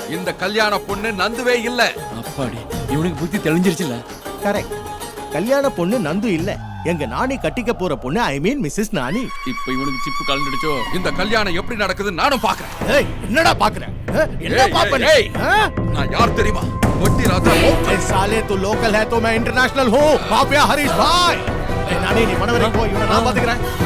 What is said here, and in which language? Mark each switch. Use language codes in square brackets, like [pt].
[ta] இந்த கல்யாண பொண்ணு நந்துவே இல்ல. அப்பாடி, இவனுக்கு புத்தி தெளிஞ்சிருச்சுல. கரெக்ட். கல்யாண பொண்ணு நந்து இல்ல, எங்க நானி கட்டிக்க போற பொண்ணு, [en] I mean missus Nani. [ta] இப்போ இவனுக்கு சிப்பு கலந்துடுச்சோ. இந்த கல்யாணம் எப்படி நடக்குது நானும் பாக்குறேன். ஏய் என்னடா பாக்குற? என்ன பாப்பனே? நான் யார் தெரியுமா? வட்டி ராஜா. [hi] ए साले तू लोकल है तो मैं इंटरनेशनल हूं. माफिया हरीश भाई. [ta] ए नानी நீ மனவரை போ, இவனை நான் பாத்துக்கறேன்.